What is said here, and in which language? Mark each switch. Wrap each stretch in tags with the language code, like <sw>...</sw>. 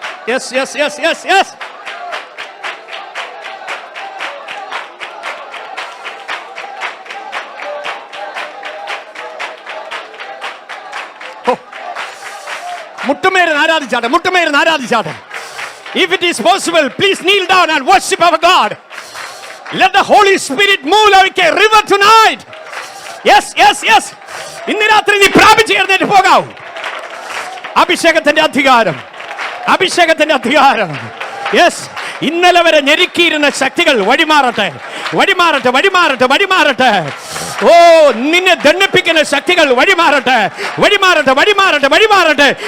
<en>Yes, yes, yes, yes, yes.</en> <ml>മുട്ടുമേരുന്ന് ആരാധിച്ചാട്ടെ, മുട്ടുമേരുന്ന് ആരാധിച്ചാട്ടെ.</ml> <en>If it is possible, please kneel down and worship our God. Let the Holy Spirit move like a river tonight. Yes, yes, yes.</en> <ml>ഇന്ന് രാത്രി നീ പ്രാപിച്ചു എഴുന്നേറ്റ് പോകാവൂ. അഭിഷേകത്തിന്റെ അധികാരം, അഭിഷേകത്തിന്റെ അധികാരം. Yes, ഇന്നലെ വരെ ഞെരുക്കിയിരുന്ന ശക്തികൾ വഴിമാറട്ടെ, വഴിമാറട്ടെ, വഴിമാറട്ടെ, വഴിമാറട്ടെ. ഓ, നിന്നെ ദണ്ഡിപ്പിക്കുന്ന ശക്തികൾ വഴിമാറട്ടെ, വഴിമാറട്ടെ, വഴിമാറട്ടെ, വഴിമാറട്ടെ.</ml>